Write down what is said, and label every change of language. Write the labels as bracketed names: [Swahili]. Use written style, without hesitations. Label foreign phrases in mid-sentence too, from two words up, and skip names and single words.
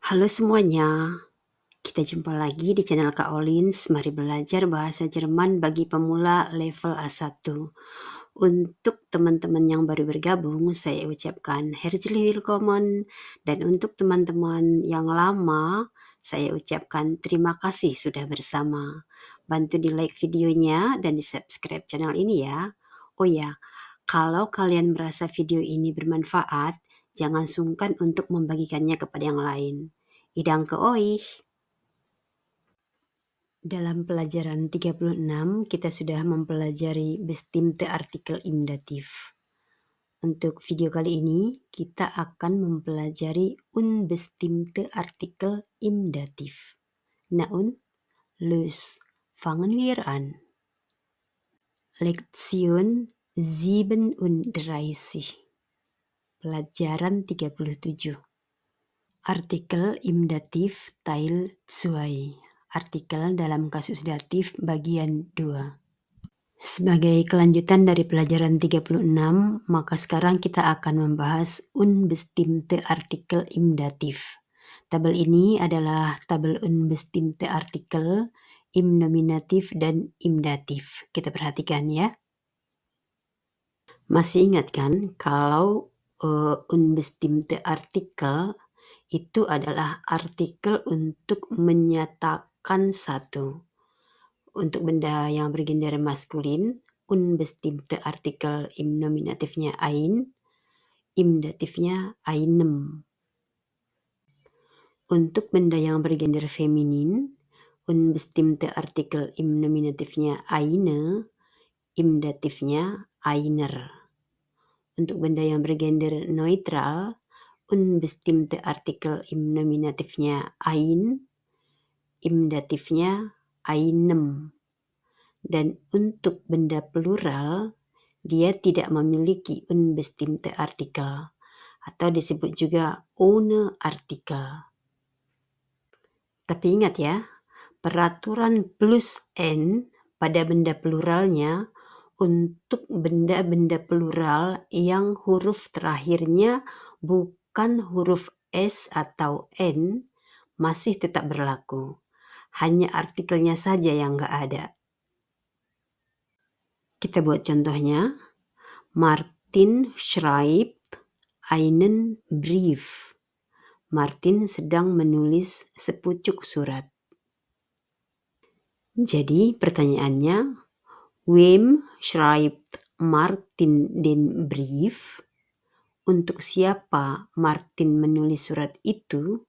[Indonesian] Halo semuanya, kita jumpa lagi di channel Kak Olins. Mari belajar bahasa Jerman bagi pemula level A1. Untuk teman-teman yang baru bergabung, saya ucapkan [German] herzlich willkommen. [Indonesian] Dan untuk teman-teman yang lama, saya ucapkan terima kasih sudah bersama. Bantu di like videonya dan di subscribe channel ini ya. Oh ya, kalau kalian merasa video ini bermanfaat, jangan sungkan untuk membagikannya kepada yang lain. [German] Idang ke euch. [Indonesian] Dalam pelajaran 36, kita sudah mempelajari [German] bestimmte Artikel im Dativ. [Indonesian] Untuk video kali ini, kita akan mempelajari [German] unbestimmte Artikel im Dativ. Na und, los, fangen wir an. Lektion 37. Pelajaran 37. Artikel im Dativ Teil 2. [Indonesian] Artikel dalam kasus datif bagian 2. Sebagai kelanjutan dari pelajaran 36, maka sekarang kita akan membahas [German] unbestimmte Artikel im Dativ. [Indonesian] Tabel ini adalah tabel [German] unbestimmte Artikel im Nominativ [Indonesian] dan [German] im Dativ. [Indonesian] Kita perhatikan ya. Masih ingat kan kalau [German] unbestimmte Artikel [Indonesian] itu adalah artikel untuk menyatakan satu. Untuk benda yang bergender maskulin, [German] unbestimmte Artikel im [Indonesian] nominatifnya ein, im datifnya einem. Untuk benda yang bergender feminin, [German] unbestimmte Artikel im [Indonesian] nominatifnya eine, im datifnya einer. Untuk benda yang bergender neutral, [German] unbestimmte Artikel im [Indonesian] nominatifnya ein, im datifnya einem. Dan untuk benda plural, dia tidak memiliki [German] unbestimmte Artikel [Indonesian] atau disebut juga [German] ohne Artikel. [Indonesian] Tapi ingat ya, peraturan plus n pada benda pluralnya untuk benda-benda plural yang huruf terakhirnya bukan huruf S atau N masih tetap berlaku. Hanya artikelnya saja yang nggak ada. Kita buat contohnya. [German] Martin schreibt einen Brief. [Indonesian] Martin sedang menulis sepucuk surat. Jadi pertanyaannya, [German] wem schreibt Martin den Brief? [Indonesian] Untuk siapa Martin menulis surat itu?